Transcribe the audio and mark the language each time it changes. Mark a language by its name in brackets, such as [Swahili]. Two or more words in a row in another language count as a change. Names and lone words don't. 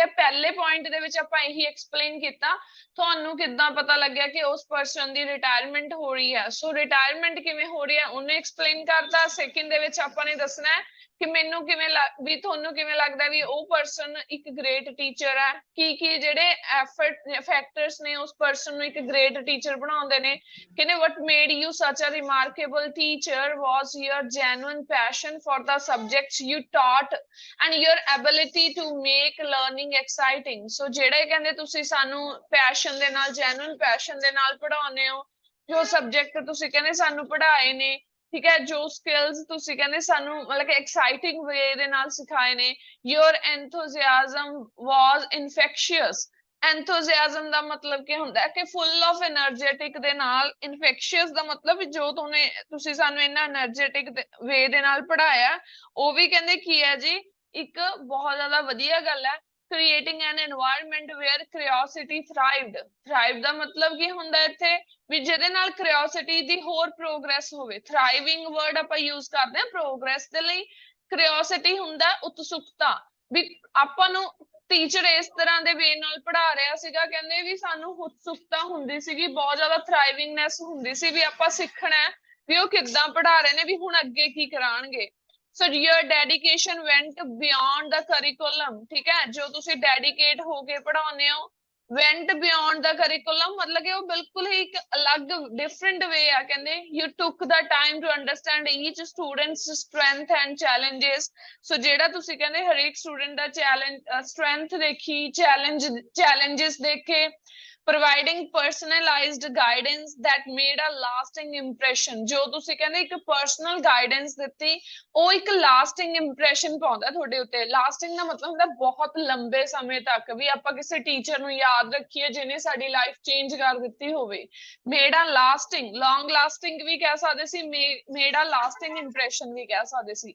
[Punjabi] ਪਹਿਲੇ ਪੁਆਇੰਟ ਦੇ ਵਿੱਚ ਆਪਾਂ ਇਹੀ ਐਕਸਪਲੇਨ ਕੀਤਾ ਤੁਹਾਨੂੰ ਕਿੱਦਾਂ ਪਤਾ ਲੱਗਿਆ ਕਿ ਉਸ ਪਰਸਨ ਦੀ ਰਿਟਾਇਰਮੈਂਟ ਹੋ ਰਹੀ ਹੈ। ਸੋ ਰਿਟਾਇਰਮੈਂਟ ਕਿਵੇਂ ਹੋ ਰਹੀ ਹੈ ਉਹਨੇ ਐਕਸਪਲੇਨ ਕਰਤਾ। ਸੈਕਿੰਡ ਦੇ ਵਿੱਚ ਆਪਾਂ ਨੇ ਦੱਸਣਾ ਹੈ ਕਿ ਮੈਨੂੰ ਕਿਵੇਂ ਵੀ ਤੁਹਾਨੂੰ ਕਿਵੇਂ ਲੱਗਦਾ ਵੀ ਉਹ ਪਰਸਨ ਇੱਕ [English] great teacher [Punjabi] ਹੈ, ਕੀ ਜਿਹੜੇ ਫੈਕਟਰਸ ਨੇ ਉਸ ਪਰਸਨ ਨੂੰ ਇੱਕ [English] great teacher [Punjabi] ਬਣਾਉਂਦੇ ਨੇ। [English] ਕਹਿੰਦੇ what made you such a remarkable teacher was your genuine passion for the subjects you taught and your ability to make learning exciting। [Punjabi] so ਜਿਹੜੇ ਕਹਿੰਦੇ ਤੁਸੀਂ ਸਾਨੂੰ ਪੈਸ਼ਨ ਦੇ ਨਾਲ [English] genuine passion [Punjabi] ਦੇ ਨਾਲ ਪੜਾਉਂਦੇ ਹੋ, ਜੋ ਸਬਜੈਕਟ ਤੁਸੀਂ ਕਹਿੰਦੇ ਸਾਨੂੰ ਪੜ੍ਹਾਏ ਨੇ, ਠੀਕ ਹੈ, ਜੋ ਸਕਿੱਲਸ ਤੁਸੀਂ ਕਹਿੰਦੇ ਸਾਨੂੰ ਮਤਲਬ ਕਿ [English] exciting way [Punjabi] ਦੇ ਨਾਲ ਸਿਖਾਏ ਨੇ। [English] your enthusiasm was infectious। [Punjabi] ਐਂਥੂਜ਼ਿਆਜ਼ਮ ਦਾ ਮਤਲਬ ਕੀ ਹੁੰਦਾ ਹੈ ਕਿ [English] full of energetic [Punjabi] ਦੇ ਨਾਲ। ਇਨਫੈਕਸ਼ੀਅਸ ਦਾ ਮਤਲਬ ਜੋ ਤੁਸੀਂ ਸਾਨੂੰ ਇੰਨਾ [English] energetic way [Punjabi] ਦੇ ਨਾਲ ਪੜਾਇਆ, ਉਹ ਵੀ ਕਹਿੰਦੇ ਕੀ ਹੈ ਜੀ ਇੱਕ ਬਹੁਤ ਜ਼ਿਆਦਾ ਵਧੀਆ ਗੱਲ ਹੈ। [English] creating an environment where curiosity thrived [Punjabi] ਦਾ ਮਤਲਬ ਕੀ ਹੁੰਦਾ ਇੱਥੇ ਵੀ ਜਿਹਦੇ ਨਾਲ curiosity ਦੀ ਹੋਰ ਪ੍ਰੋਗਰੈਸ ਹੋਵੇ। [English] thriving word [Punjabi] ਆਪਾਂ ਯੂਜ਼ ਕਰਦੇ ਹਾਂ ਪ੍ਰੋਗਰੈਸ ਦੇ ਲਈ। curiosity ਹੁੰਦਾ ਉਤਸੁਕਤਾ, ਵੀ ਆਪਾਂ ਨੂੰ ਟੀਚਰ ਇਸ ਤਰ੍ਹਾਂ ਦੇ ਵੇ ਨਾਲ ਪੜ੍ਹਾ ਰਿਹਾ ਸੀਗਾ, ਕਹਿੰਦੇ ਵੀ ਸਾਨੂੰ ਉਤਸੁਕਤਾ ਹੁੰਦੀ ਸੀਗੀ, ਬਹੁਤ ਜ਼ਿਆਦਾ ਥ੍ਰਾਈਵਿੰਗਨੈਸ ਹੁੰਦੀ ਸੀ ਵੀ ਆਪਾਂ ਸਿੱਖਣਾ ਵੀ ਉਹ ਕਿੱਦਾਂ ਪੜ੍ਹਾ ਰਹੇ ਨੇ, ਵੀ ਹੁਣ ਅੱਗੇ ਕੀ ਕਰਾਂਗੇ। [English] ਸੋ your dedication went beyond the curriculum। [Punjabi] ਠੀਕ ਹੈ, ਜੋ ਤੁਸੀਂ ਡੈਡੀਕੇਟ ਹੋ ਕੇ ਪੜ੍ਹਾਉਂਦੇ ਹੋ [English] went beyond the curriculum [Punjabi] ਮਤਲਬ ਕਿ ਉਹ ਬਿਲਕੁਲ ਹੀ ਇੱਕ ਅਲੱਗ ਡਿਫਰੈਂਟ ਵੇ ਆ। [English] ਕਹਿੰਦੇ you took the time to understand each student's strength and challenges। [Punjabi] ਸੋ ਜਿਹੜਾ ਤੁਸੀਂ ਕਹਿੰਦੇ ਹਰੇਕ ਸਟੂਡੈਂਟ ਦਾ ਸਟਰੈਂਥ ਦੇਖੀ, challenges ਦੇਖੇ। [English] providing personalized guidance that made a lasting impression। [Punjabi] ਜੋ ਤੁਸੀਂ ਕਹਿੰਦੇ ਇੱਕ [English] personal guidance [Punjabi] ਦਿੱਤੀ, ਉਹ ਇੱਕ [English] lasting impression [Punjabi] ਪਾਉਂਦਾ ਤੁਹਾਡੇ ਉੱਤੇ। ਲਾਸਟਿੰਗ ਦਾ ਮਤਲਬ ਹੁੰਦਾ ਬਹੁਤ ਲੰਬੇ ਸਮੇਂ ਤੱਕ, ਵੀ ਆਪਾਂ ਕਿਸੇ ਟੀਚਰ ਨੂੰ ਯਾਦ ਰੱਖੀਏ ਜਿਹਨੇ ਸਾਡੀ [English] life change [Punjabi] ਕਰ ਦਿੱਤੀ ਹੋਵੇ। [English] made a lasting, long lasting [Punjabi] ਵੀ ਕਹਿ ਸਕਦੇ ਸੀ, [English] made a lasting impression [Punjabi] ਵੀ ਕਹਿ ਸਕਦੇ ਸੀ।